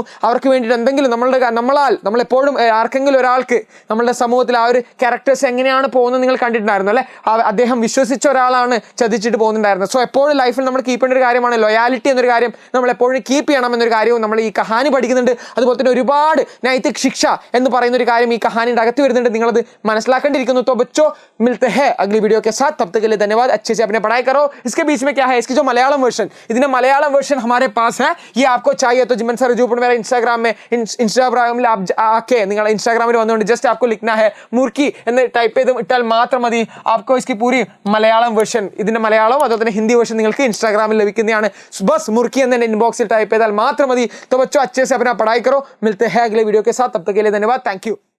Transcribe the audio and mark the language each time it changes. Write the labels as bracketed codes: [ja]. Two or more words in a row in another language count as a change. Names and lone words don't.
[ml] അവർക്ക് വേണ്ടിയിട്ട് എന്തെങ്കിലും നമ്മളെപ്പോഴും ആർക്കെങ്കിലും ഒരാൾക്ക് നമ്മളുടെ സമൂഹത്തിൽ ആ ഒരു ക്യാരക്ടേഴ്സ് എങ്ങനെയാണ് പോകുന്നത് നിങ്ങൾ കണ്ടിട്ടുണ്ടായിരുന്നു അല്ലേ? അദ്ദേഹം വിശ്വസിച്ച ഒരാളാണ് ചതിച്ചിട്ട് പോകുന്നുണ്ടായിരുന്നത്. സോ എപ്പോഴും ലൈഫിൽ നമ്മൾ കീപ്പ് ചെയ്യേണ്ട ഒരു കാര്യമാണ് ലോയാലിറ്റി എന്നൊരു കാര്യം, നമ്മൾ എപ്പോഴും കീപ്പ് ചെയ്യണം എന്നൊരു കാര്യവും നമ്മൾ ഈ കഹാനി പഠിക്കുന്നുണ്ട്. അതുപോലെ തന്നെ ഒരുപാട് നൈതിക ശിക്ഷ എന്ന് പറയുന്ന ഒരു കാര്യം ഈ കഹാനിയുടെ അകത്ത് വരുന്നുണ്ട്. നിങ്ങളത് മനസ്സിലാക്കേണ്ടിയിരിക്കുന്നു. [hi] तो बच्चों मिलते हैं अगली वीडियो के साथ, तब तक के लिए धन्यवाद. अच्छे से अपने पढ़ाई करो. इसके बीच में क्या है, इसकी जो मलयालम वर्जन, [ml] ഇതിന്റെ മലയാളം വേർഷൻ [hi] हमारे पास है. ये आपको चाहिए तो जिमन सर ऊपर मेरा इंस्टाग्राम में आप आके [ml] നിങ്ങൾ ഇൻസ്റ്റാഗ്രാമിൽ വന്നുകൊണ്ട് ജസ്റ്റ് [hi] आपको लिखना है [ml] മുർക്കി എന്ന് ടൈപ്പ് ചെയ്ത് ഇട്ടാൽ മാത്രം മതി. [hi] आपको इसकी पूरी [ml] മലയാളം വേർഷൻ, ഇതിന്റെ മലയാളം അതുപോലെ തന്നെ ഹിന്ദി വേർഷൻ നിങ്ങൾക്ക് ഇൻസ്റ്റാഗ്രാമിൽ ലഭിക്കുന്നതാണ്. ബസ് മുർക്കി എന്ന് ഇൻബോക്സിൽ ടൈപ്പ് ചെയ്താൽ മാത്രം മതി. [hi] तो बच्चों अच्छे से अपना पढ़ाई करो. मिलते हैं अगले वीडियो के साथ, तब तक के लिए धन्यवाद. [en] thank you.